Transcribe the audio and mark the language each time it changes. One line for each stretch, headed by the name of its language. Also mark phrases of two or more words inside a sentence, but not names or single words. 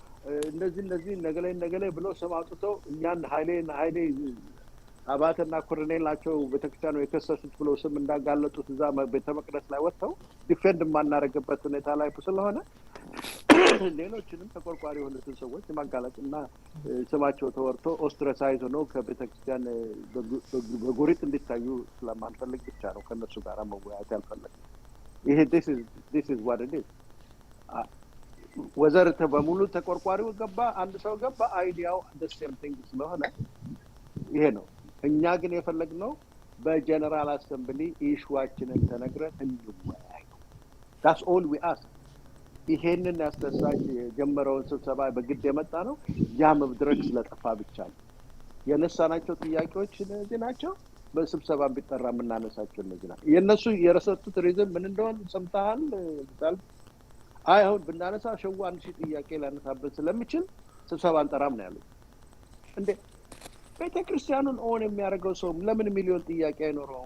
Amharic: እንደዚህ ነገላይ ብለው ስም አውጥተው እኛን ኃይሌ አባተና ኮሎኔል ናቸው ቤተክርስቲያኑ የከሰሱት ብለው ስም እንዳጋለጡት እዛ ቤተ መቅደስ ላይ ወጥተው ዲፌንድ ማናረግበት ሁኔታ ላይ ስለሆነ ሌሎችንም ተቆርቋሪ የሆኑትን ሰዎች ማጋለጥና ስማቸው ተወርቶ ኦስትራሳይዝ ነው ከቤተክርስቲያን በጎሪጥ እንዲታዩ ስለማንፈልግ ብቻ ነው ከነሱ ጋር መወያየት ያልፈለግ። ይሄ
English: this is what it is።
Amharic: ወዘርተ በሙሉ ተቆርቋሪው ገባ፣ አንድ ሰው ገባ፣ አይዲያው
English: the same thing
Amharic: ስለሆነ ይሄ ነው። እኛ ግን የፈለግነው
English: በgeneral assembly
Amharic: ኢሹዋችንን ተነግረን እንወያይ።
English: that's all we ask።
Amharic: ይሄንን ያስተሳች የጀመረውን ስብሰባ በግድ የመጣ ነው ያ መድረክ ስለጠፋ ብቻ ነው። የነሳናቸው ጥያቄዎች እነዚህ ናቸው። በስብሰባ ቢጠራ የምናነሳቸው እነዚህ ናቸው። የነሱ የረሰጡት ሪዝን ምን እንደሆነ ሰምተሃል? አሁን ብናነሳ ሸዋ 1000 ጥያቄ ላነሳበት ስለሚችል ስብሰባ አንጠራም ነው ያሉት። እንዴ ቤተክርስቲያኑን ኦን የሚያደርገው ሰው ለምን ሚሊዮን ጥያቄ አይኖረውም?